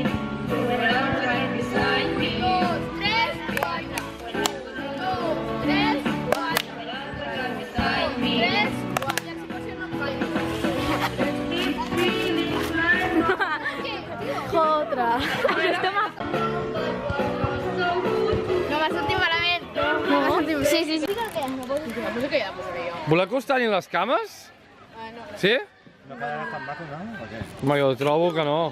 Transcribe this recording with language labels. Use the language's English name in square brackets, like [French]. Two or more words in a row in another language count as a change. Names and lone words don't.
[English] You were always right beside me. It's feeling like no [Catalan] Otra. No m'ha sortit malament. No m'ha sortit... Sí, sí, sí. No sé què ja posaré jo. Voleu que us tallin les cames? No. Sí? No quedarà tan maco, no? O què? Home, jo trobo que no.